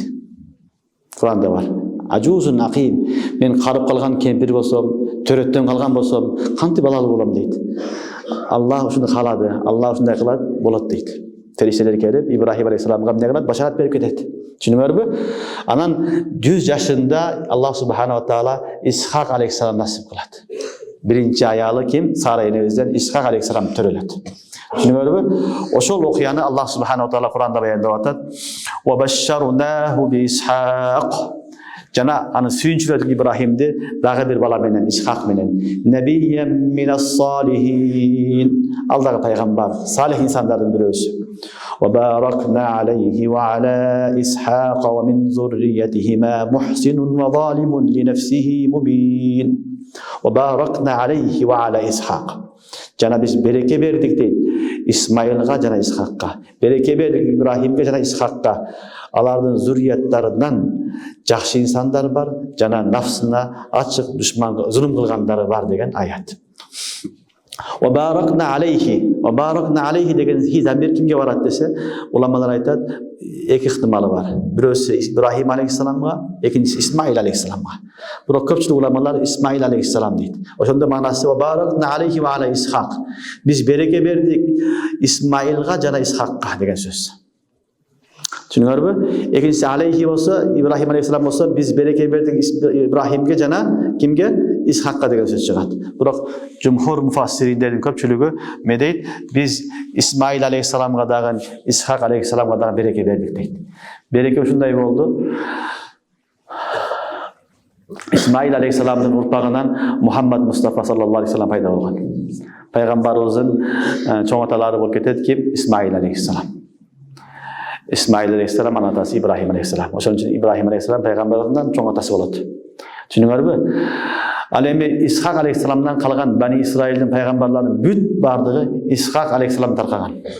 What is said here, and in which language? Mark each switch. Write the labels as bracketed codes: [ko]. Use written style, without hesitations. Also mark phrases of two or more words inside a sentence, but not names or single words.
[ky] Куранда бар. [ar] عجوز عقيم. [ky] Мен карып калган кемпир болсом, төрөттөн калган болсом, кантип балалуу болом дейт. Аллах ушуну каалады. Аллах ушундай кылат, болот дейт. Фериштелер келип Ибрахим алейхиссаламга эмне кылат? Башарат берип кетет. Түшүнүңөрбү? Анан 100 жашында [ar] الله سبحانه وتعالى [ky] Исхак алейхиссалам насип кылат. Биринчи аялы ким? Сара энебизден Исхак алейхиссалам төрөлөт. Түшүнүңөрбү? Ошол окуяны [ar] الله سبحانه وتعالى [ky] Куранда баяндап атат. [ar] "وبشرناه بإسحاق." [ky] Жана аны сүйүнчүлөдүк Ибрахимди дагы бир бала менен, Исхак менен. [ar] "نبيا من الصالحين." [ky] Алдагы пайгамбар, салих инсандардын бирөөсү. [ar] وباركنا عليه وعلى إسحاق ومن ذريتهما محسن وظالم لنفسه مبين وباركنا عليه وعلى إسحاق. [ky] Жана биз береке бердик дейт Исмаилга жана Исхакка. Береке бердик Ибрахимге жана Исхакка. Алардын зуррияттарынан жакшы инсандар бар, жана нафсына ачык душман зулум кылгандары бар деген аят. [ar] وباركنا عليه [ky] деген замир кимге барат десе, уламалар айтат, эки ыктымалы бар. Бирөөсү Ибрахим алейхиссаламга, экинчиси Исмаил алейхиссаламга. Бирок көпчүлүк уламалар Исмаил алейхиссалам дейт. [ar] Ошондо маанасы وباركنا عليه وعلى إسحاق. [ky] Биз береке бердик Исмаилга жана Исхакка деген сөз. Түшүнүңөрбү? Экинчиси алейхи болсо, Ибрахим алейхиссалам болсо, биз береке бердик Ибрахимге жана кимге? Исхакка деген сөз чыгат. Бирок жумхур муфассириндердин көпчүлүгү эмне дейт? Биз Исмаил алейхиссаламга дагы, Исхак алейхиссаламга дагы береке бердик дейт. Береке ушундай болду. İsmail aleyhissalamдын урпагынан Muhammed Mustafa [ar] صلى الله عليه وسلم [ky] пайда болгон. Пайгамбарыбыздын чоң аталары болуп кетет ким? Исмаил алейхиссалам. Исмаил алейхиссалам анын атасы Ибрахим алейхиссалам. Ошон үчүн Ибрахим алейхиссалам пайгамбарыбыздан чоң атасы болот. Түшүнүңөрбү? Ал эми Исхак алейхиссаламдан калган Бани Исраилдин пайгамбарларынын бүт бардыгы Исхак алейхиссалам таркаган.